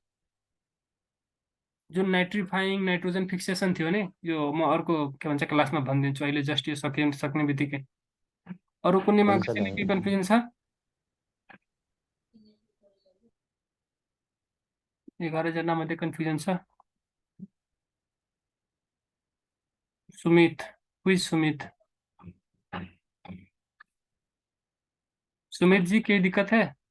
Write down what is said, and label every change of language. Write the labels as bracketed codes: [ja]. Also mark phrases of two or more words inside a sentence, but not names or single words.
[ne] जुन [en] nitrifying nitrogen fixation [ne] थियो नि, यो म अर्को के भन्छ क्लासमा भनिदिन्छु, अहिले जस्ट यो सक्ने बित्तिकै। अरू कुनैमा हुन्छ कसैले दाइ। केही कन्फ्युजन छ? 11 जना मध्ये कन्फ्युजन छ? सुमित, हुई सुमित? [hi] सुमित जी, कोई दिक्कत है?